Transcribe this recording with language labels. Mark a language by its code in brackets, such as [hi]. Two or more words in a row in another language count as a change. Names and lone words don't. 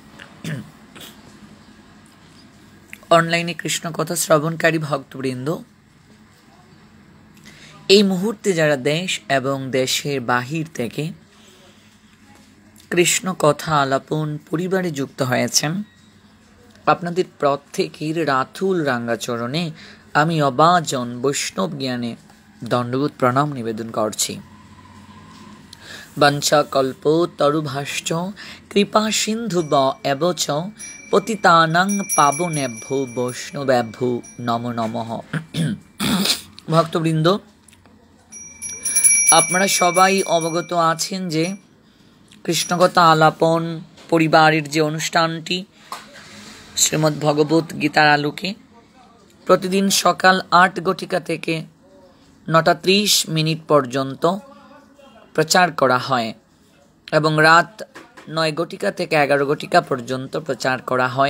[bn] অনলাইনে কৃষ্ণ কথা শ্রবণকারী ভক্তবৃন্দ, এই মুহূর্তে যারা দেশ এবং দেশের বাহির থেকে কৃষ্ণ কথা আলাপন পরিবারে যুক্ত হয়েছেন, আপনাদের প্রত্যেকের রাতুল রাঙ্গাচরণে আমি অবাজন বৈষ্ণব জ্ঞানে দণ্ডবোধ প্রণাম নিবেদন করছি। [sa] বঞ্চা কল্প তরুভাশ্চ কৃপা সিন্ধু এব চ পতিতানাং পাবনেভ্যো বৈষ্ণবেভ্যো নমো নমঃ। [bn] ভক্তবৃন্দ, আপনারা সবাই অবগত আছেন যে কৃষ্ণকথা আলাপন পরিবারের যে অনুষ্ঠানটি শ্রীমদ্ ভগবত গীতার আলোকে প্রতিদিন সকাল ৮ ঘটিকা থেকে ৯:৩০ পর্যন্ত প্রচার করা হয় এবং রাত ৯ ঘটিকা থেকে ১১ ঘটিকা পর্যন্ত প্রচার করা হয়।